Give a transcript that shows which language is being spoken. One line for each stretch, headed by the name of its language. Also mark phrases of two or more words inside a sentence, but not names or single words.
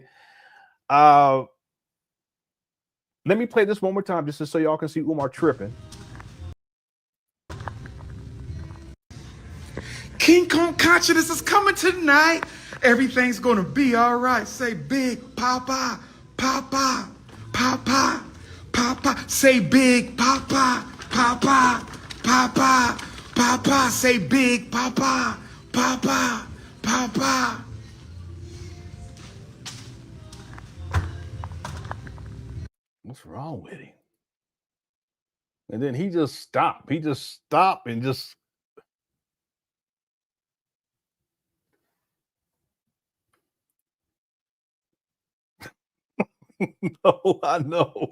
English: Let me play this one more time just so y'all can see Umar tripping. King Kong consciousness is coming tonight. Everything's gonna be all right. Say Big Papa, Papa, Papa, Papa. Say Big Papa, Papa, Papa, Papa. Say Big Papa, Papa, Papa. What's wrong with him? And then he just stopped. He just stopped and just. No, I know.